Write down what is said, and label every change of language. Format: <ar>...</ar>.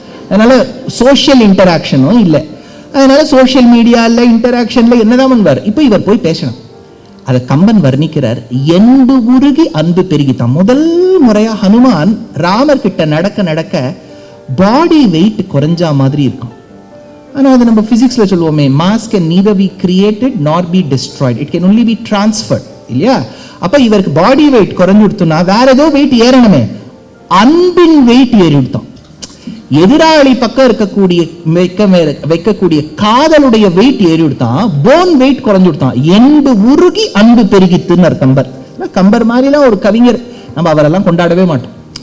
<ta>அதனால சோசியல் இன்டராக்ஷனும் இல்லை. அதனால சோசியல் மீடியா இல்ல, இன்டராக்ஷன்ல என்னதான் பண்ணுவார். இப்ப இவர் போய் பேசணும். அதை கம்பன் வர்ணிக்கிறார், எண்டு உருகி அன்பு பெருகித்தான். முதல் முறையா ஹனுமான் ராமர் கிட்ட நடக்க நடக்க பாடி வெயிட் குறைஞ்சா மாதிரி இருக்கும். ஆனா அது நம்ம பிசிக்ஸ்ல சொல்லுவோமே,</ta> <en>Mass can neither be created nor be destroyed, it can only be transferred.</en> <ta>இல்லையா? அப்ப இவருக்கு பாடி வெயிட் குறைஞ்சு கொடுத்தோம்னா வேற ஏதோ வெயிட் ஏறணுமே, அன்பின் வெயிட் ஏறி விட்டோம். எதிராளி பக்கம் இருக்கக்கூடிய வைக்கக்கூடிய காதலுடைய வெயிட் ஏறி விடுத்தான், போன் வெயிட் குறைஞ்சு விடுத்தான். என்பு உருகி அன்பு பெருகித்துன்னு கம்பர். கம்பர் மாதிரிலாம் ஒரு கவிஞர் நம்ம அவரெல்லாம் கொண்டாடவே மாட்டோம்.</ta>